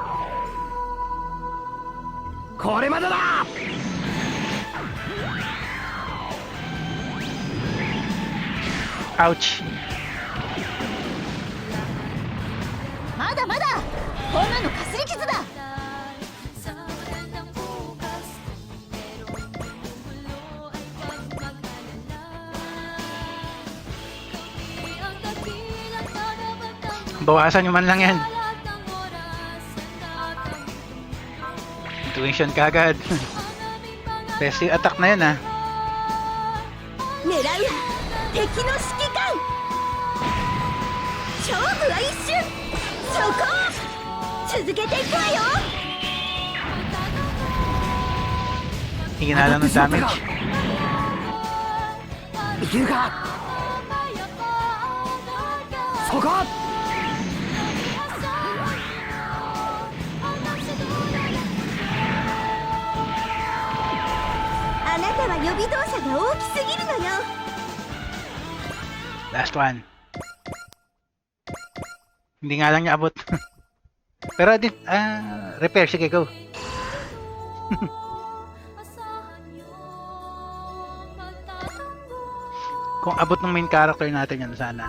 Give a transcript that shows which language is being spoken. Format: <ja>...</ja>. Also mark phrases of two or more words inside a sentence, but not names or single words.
<ja>これまでだ。</ja> <en>Ouch.</en> <ja>まだまだこんなのかすり傷だ。</ja> <tl>Bawasan nyo man lang yan. Intuition kagad. Best yung attack na yun ah.</tl> <ja>狙う敵の指揮官。勝負は一瞬。そこ続けていくわよ。</ja> <tl>Hinala ng damage.</tl> <ja>いけるか。そこ。あなたは予備動作が大きすぎるのよ。</ja> <en>Last one.</en> <tl>Hindi nga lang niya abot. Pero repair. Sige, go. Kung abot ng main character natin yan sana.</tl>